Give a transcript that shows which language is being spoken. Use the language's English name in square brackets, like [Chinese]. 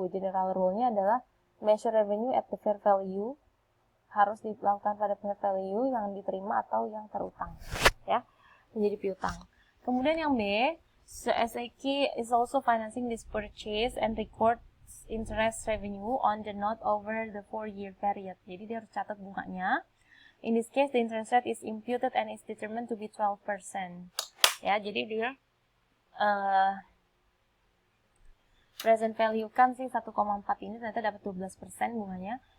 [Indonesian] General rule-nya adalah [English] measure revenue at the fair value, [Indonesian] harus dilakukan pada fair value yang diterima atau yang terutang ya, menjadi piutang. Kemudian yang B, [English] SEK is also financing this purchase and records interest revenue on the note over the 4-year period. [Indonesian] Jadi dia harus catat bunganya. [English] In this case, the interest rate is imputed and is determined to be 12%. [Indonesian] Ya, jadi dia present value kan sih 1,4 ini ternyata dapat 12% bunganya.